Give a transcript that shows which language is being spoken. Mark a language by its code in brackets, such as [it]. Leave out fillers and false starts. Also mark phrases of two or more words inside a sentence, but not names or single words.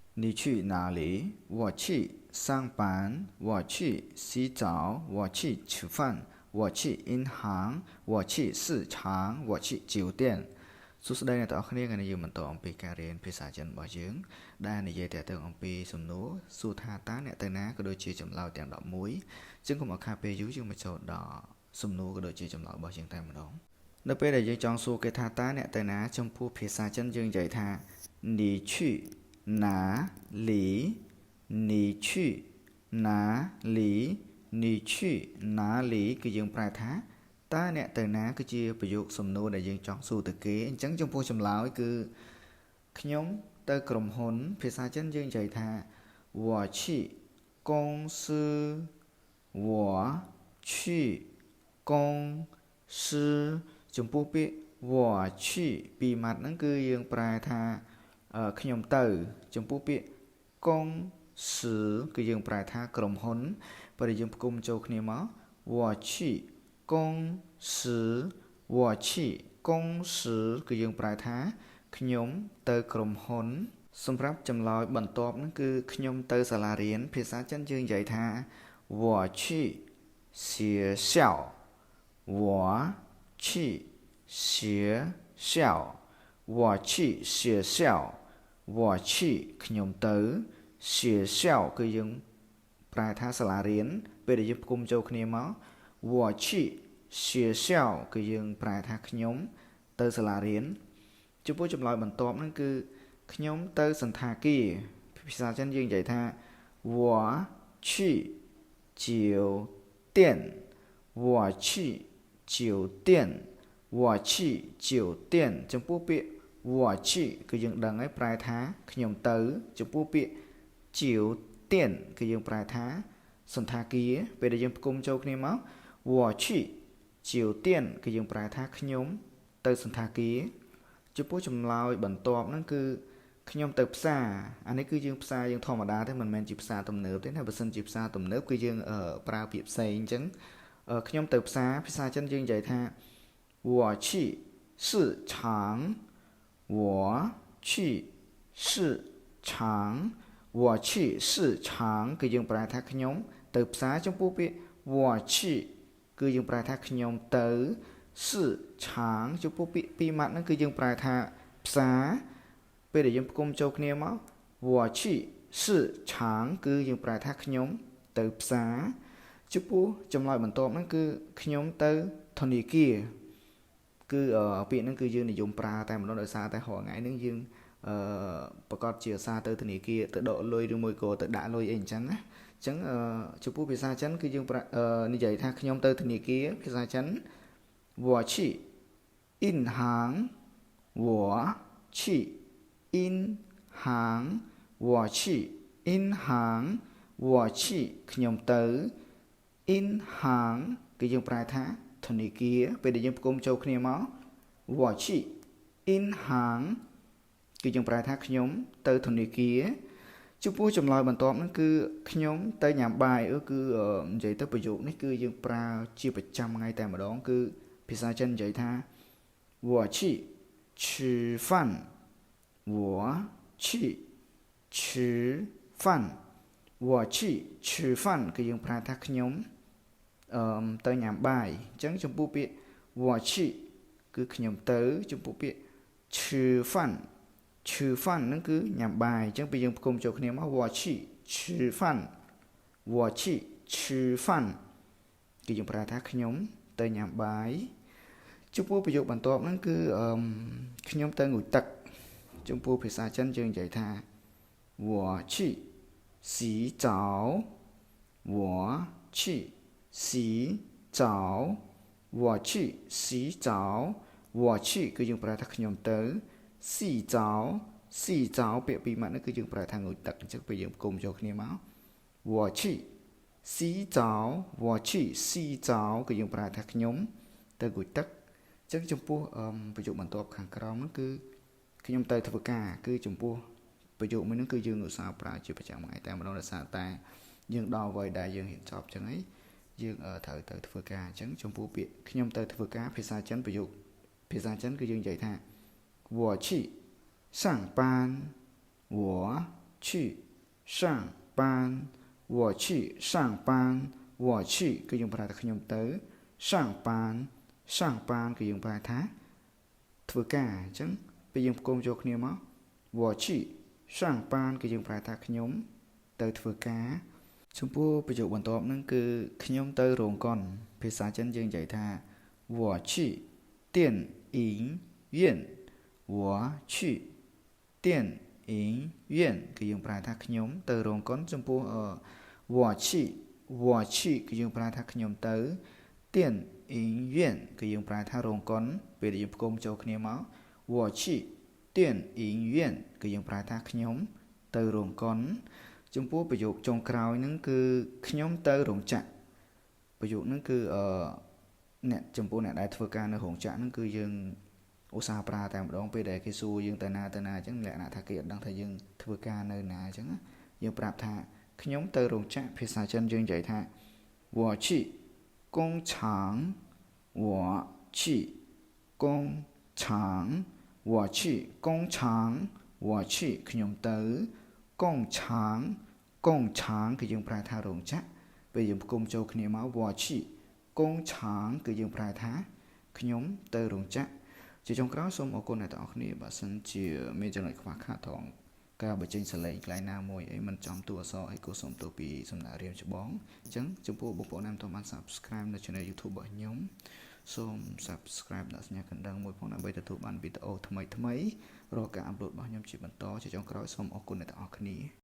[zh] 你去哪里？我去上班。我去洗澡。我去吃饭。我去银行。我去市场。我去酒店 [km] សួស្តីអ្នកទាំងអស់គ្នាថ្ងៃនេះយើងបន្តអំពីការរៀនភាសាចិនរបស់យើងដែលនិយាយទាក់ទងអំពីសំណួរសួរថាតើអ្នកទៅណាក៏ដូចជាចម្លើយទាំង11ចឹងកុំឲ្យខាតពេលយូរយើងមកចូលដល់ សំណួរក៏ដូចជាចម្លើយរបស់យើងតែម្ដងនៅពេលដែលយើងចង់សួរគេថាតើអ្នកទៅណាចំពោះភាសាចិនយើងនិយាយថា [zh] 你去哪里你 [km] 去哪里你 [zh] 去哪里 [km] គឺយើងប្រែថាតើអ្នកទៅណាគឺជាប្រយោគសំណួរដែលយើងចង់សួរទៅគេអញ្ចឹងចំពោះចម្លើយគឺ ខ្ញុំទៅក្រុមហ៊ុនភាសាចិនយើងនិយាយថា [zh] 我去公司我去公司 [km] ចំពោះពាក្យ [zh] 我去 [km] ពីរម៉ាត់ហ្នឹងគឺយើងប្រែថាខ្ញុំទៅចំពោះពាក្យកុងសឺគឺយើងប្រែថាក្រុមហ៊ុនបើយើងផ្គុំចូលគ្នាមក [zh] 我去公司我去公司 [km] គឺយើងប្រែថាខ្ញុំទៅក្រុមហ៊ុនសម្រាប់ចម្លើយបន្ទាប់ហ្នឹងគឺខ្ញុំទៅសាលារៀនភា សាចិនយើងនិយាយថា [zh] 我去学校我去学校我去 [km] 学校我去ខ្ញុំទៅ学校គឺយើងប្រែថាសាលារៀនពេលដែលយើងផ្គុំចូល គ្នាមក [zh] 我去学校 [km] គឺយើងប្រែថាខ្ញុំទៅសាលារៀនចំពោះចម្លើយបន្ទាប់ហ្នឹងគឺខ្ញុំទៅសន្តាគា រភាសាចិនយើងនិយាយថា [zh] 我去酒店我去酒店我去酒店 [km] ចំពោះពាក្យ [zh] 我去 [km] គឺយើងដឹងហើយប្រែថាខ្ញុំទៅចំពោះពាក្យ酒店គឺយើងប្រែថាសន្តាគារពេលដែលយើងផ្គុំចូលគ្នាមក [zh] 我去酒店 [km] គឺយើងប្រែថាខ្ញុំទៅសន្តាគារចំពោះចម្លើយបន្ទាប់ហ្នឹងគឺខ្ញុំទៅផ្សារអានេះគឺយើងផ្សារយើងធម្មតា ទេមិនមែនជាផ្សារទំនើបទេណាបើសិនជាផ្សារទំនើបគឺយើងប្រើពាក្យផ្សេងអញ្ចឹងខ្ញុំទៅផ្សារភាសាចិនយើងនិយាយថា [zh] 我去市场我去市场我去市场 [km] គឺយើងប្រែថាខ្ញុំទៅផ្សារ ចំពោះពាក្យ [zh] 我去 [km] គឺយើងប្រែថាខ្ញុំទៅ市场ចំពោះពាក្យពីរម៉ាត់ហ្នឹងគឺយើងប្រែថាផ្សារពេលដែលយើងផ្គុំចូលគ្នាមក [zh] 我去市场 [km] គឺយើងប្រែថាខ្ញុំទៅផ្សារចំពោះចម្លើយបន្ទាប់ហ្នឹងគឺខ្ញុំទៅធនាគារគឺពាក្យហ្នឹងគឺយើងនិយមប្រើ តែម្ដងដោយសារតែរាល់ថ្ងៃហ្នឹងយើងប្រកាសជាសារទៅធនាគារទៅដកលុយឬមួយក៏ទៅដាក់លុយអីអញ្ចឹងណាអញ្ចឹងចំពោះភាសាចិនគឺយើងនិយាយថាខ្ញុំទៅធនាគារភាសាចិន [zh] 我去银行我去银行我去 [km] 银行我去ខ្ញុំទៅ银行គឺយើងប្រែថាធនាគារពេលដែលយើងផ្គុំចូលគ្នាមក我 [zh] 去银行 [km] គឺយើងប្រែថាខ្ញុំទៅធនាគារចំពោះចម្លើយបន្ទាប់ហ្នឹងគឺខ្ញុំទៅញ៉ាំបាយគឺនិយាយទៅប្រយោគនេះគឺយើងប្រើជាប្រចាំថ្ងៃតែម្ដងគឺភាសាចិននិយាយថា [zh] 我去吃饭我去吃饭我去吃饭 [km] គឺយើងប្រើ ថាខ្ញុំទៅញ៉ាំបាយអញ្ចឹងចំពោះពាក្យ [zh] 我去 [km] គឺខ្ញុំទៅចំពោះពាក្យ [zh] 吃饭吃饭 [km] ហ្នឹងគឺញ៉ាំបាយអញ្ចឹងពេលយើងផ្គុំចូលគ្នាមក [zh] 我去吃饭我去吃饭 [km] គឺយើងប្រើថាខ្ញុំទៅ ញ៉ាំបាយចំពោះប្រយោគបន្ទាប់ហ្នឹងគឺខ្ញុំទៅងូតទឹកចំពោះភាសាចិនយើងនិយាយថា [zh] 我去洗澡我去洗澡我 [km] 去洗澡我去គឺយើងប្រើថាខ្ញុំទៅ [zh] 洗澡洗澡 [km] ពាក្យពីរម៉ាត់នេះគឺយើងប្រើថាងូតទឹកអញ្ចឹងពេលយើងផ្គុំចូលគ្នាមក我 [zh] 去洗澡我去洗澡 [km] គឺយើងប្រើថាខ្ញុំទៅងូតទឹកអញ្ចឹងចំពោះប្រយោគបន្ទាប់ខាងក្រោមនោះគឺខ្ញុំទៅធ្វើការគឺចំពោះប្រយោគមួយនោះគឺយើងឧស្សាហ៍ប្រើជាប្រចាំថ្ងៃតែម្ដងដោយសារតែយើងដល់វ័យដែលយើងរៀនចប់អញ្ចឹងហើយយើងត្រូវទៅធ្វើការអញ្ចឹងចំពោះពាក្យខ្ញុំទៅធ្វើការភាសាចិនប្រយោគភាសាចិនគឺយើងនិយាយថា [zh] 我去上班我去去上班我去上班我去 [km] គឺយើងប្រើថាខ្ញុំទៅ [zh] 上班 [km] គឺយើងប្រើ ថាធ្វើការអញ្ចឹងពេលយើងផ្គុំចូលគ្នាមក [zh] 我去上班 [km] គឺយើងប្រើថាខ្ញុំទៅធ្វើការចំពោះប្រយោគបន្ទាប់ហ្នឹងគឺខ្ញុំទៅរោងកុនភាសាចិនយើងនិយាយថា [zh] 我去电影院我去电影院 [km] គឺយើងប្រើថាខ្ញុំទៅរោងកុនចំពោះ [zh] 我去 [km] គឺយើងប្រើថាខ្ញុំទៅ电影院គឺយើងប្រើថារោងកុនពេលយើងផ្គុំចូលគ្នាមក [zh] 我去电影院 [km] គឺយើងប្រើថាខ្ញុំទៅរោងកុនចំពោះប្រយោគចុងក្រោយហ្នឹងគឺខ្ញុំទៅរោងចក្រប្រយោគ ហ្នឹងគឺអ្នកចំពោះអ្នកដែលធ្វើការនៅរោងចក្រហ្នឹងគឺយើងឧស្សាហ៍ប្រើតែម្ដងពេលដែលគេសួរយើងទៅណាអញ្ចឹងលក្ខណៈថាគេអត់ដឹងថាយើងធ្វើការនៅណាអញ្ចឹង យើងប្រាប់ថាខ្ញុំទៅរោងចក្រភាសាចិនយើងនិយាយថា [zh] 我去工厂我去工厂我去 [km] 工厂我去ខ្ញុំ ទៅកុងឆាងគឺយើងប្រើថារោងចក្រពេលយើងផ្គុំចូលគ្នាមក [zh] 我去工厂 [km] គឺយើង ប្រើថាខ្ញុំទៅរោងចក្រជាចុងក្រោយសូមអរគុណអ្នកទាំងអស់គ្នាបើសិនជាមានចំណុចខ្វះខាតត្រង់ការបញ្ចេញសលេងកន្លែងណាមួយអីមិនចំតួអក្សរអីក៏សូមទោសពីសំណាក់រៀនច្បងអញ្ចឹងចំពោះបងប្អូនណាមិនទាន់បាន Subscribe នៅ Channel YouTube របស់ខ្ញុំសូម Subscribe ដាក់សញ្ញាកណ្ដឹងមួយផងដើម្បីទទួលបានវីដេអូថ្មីៗរាល់ការអាប់ឡូតរបស់ខ្ញុំជាបន្តជាចុងក្រោយសូមអរគុណអ្នកទាំងអស់គ្នា